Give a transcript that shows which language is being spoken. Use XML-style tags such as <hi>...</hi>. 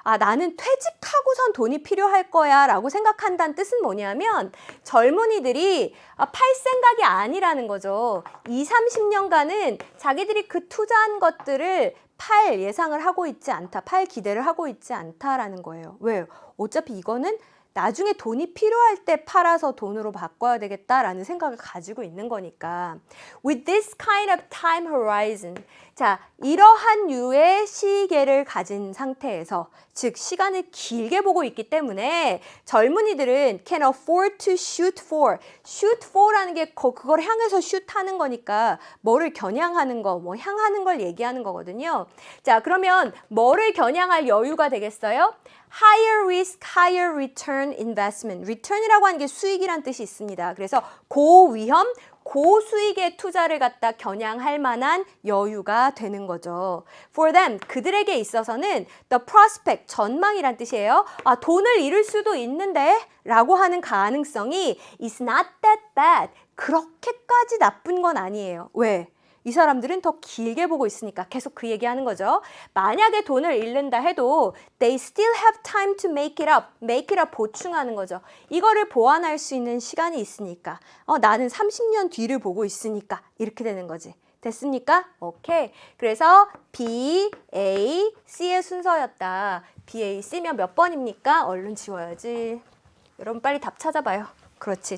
<ko>나는 퇴직하고선 돈이 필요할 거야 라고 생각한다는 뜻은 뭐냐면 젊은이들이 팔 생각이 아니라는 거죠. 20, 30년간은 자기들이 그 투자한 것들을 팔 예상을 하고 있지 않다. 팔 기대를 하고 있지 않다라는 거예요. 왜요? 어차피 이거는 나중에 돈이 필요할 때 팔아서 돈으로 바꿔야 되겠다라는 생각을 가지고 있는 거니까.</ko> <en>With this kind of time horizon.</en> <ko>자, 이러한 류의 시계를 가진 상태에서, 즉 시간을 길게 보고 있기 때문에 젊은이들은</ko> <en>can afford to shoot for. shoot for</en> <ko>라는 게 그걸 향해서 shoot 하는 거니까 뭐를 겨냥하는 거, 뭐 향하는 걸 얘기하는 거거든요. 자, 그러면 뭐를 겨냥할 여유가 되겠어요?</ko> <en>Higher risk, higher return investment.</en> <ko>return이라고 하는 게 수익이란 뜻이 있습니다. 그래서 고위험, 고수익의 투자를 갖다 겨냥할 만한 여유가 되는 거죠.</ko> <en>For them,</en> <ko>그들에게 있어서는</ko> <en>the prospect,</en> <ko>전망이란 뜻이에요. 돈을 잃을 수도 있는데 라고 하는 가능성이</ko> <en>is not that bad.</en> <ko>그렇게까지 나쁜 건 아니에요. 왜? 이 사람들은 더 길게 보고 있으니까 계속 그 얘기하는 거죠. 만약에 돈을 잃는다 해도</ko> <en>they still have time to make it up. make it up</en> <ko>보충하는 거죠. 이거를 보완할 수 있는 시간이 있으니까. 나는 30년 뒤를 보고 있으니까 이렇게 되는 거지. 됐습니까? 오케이. 그래서 B, A, C의 순서였다. B, A, C면 몇 번입니까? 얼른 지워야지. 여러분 빨리 답 찾아봐요. 그렇지.</ko>